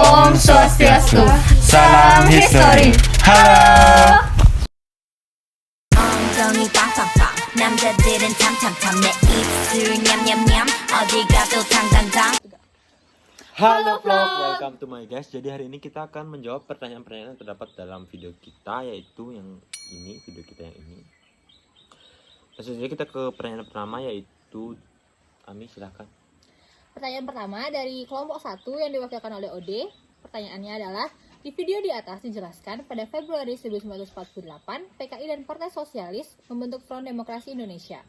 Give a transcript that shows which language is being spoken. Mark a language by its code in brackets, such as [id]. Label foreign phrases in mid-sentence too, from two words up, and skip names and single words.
[id] Om Swastiastu, salam history. Halo. [ko] 엉덩이 빵빵빵 남자들은 탐탐탐 내 입술 냠냠냠 어디 가도 당당당. [en] Halo vlog, welcome to my guys. [id] Jadi hari ini kita akan menjawab pertanyaan-pertanyaan yang terdapat dalam video kita, yaitu yang ini, video kita yang ini. Langsung saja kita ke pertanyaan pertama, yaitu Ami, silahkan. Pertanyaan pertama dari kelompok 1 yang diwakilkan oleh Ode. Pertanyaannya adalah, di video di atas dijelaskan pada Februari 1948, PKI dan Partai Sosialis membentuk Front Demokrasi Indonesia.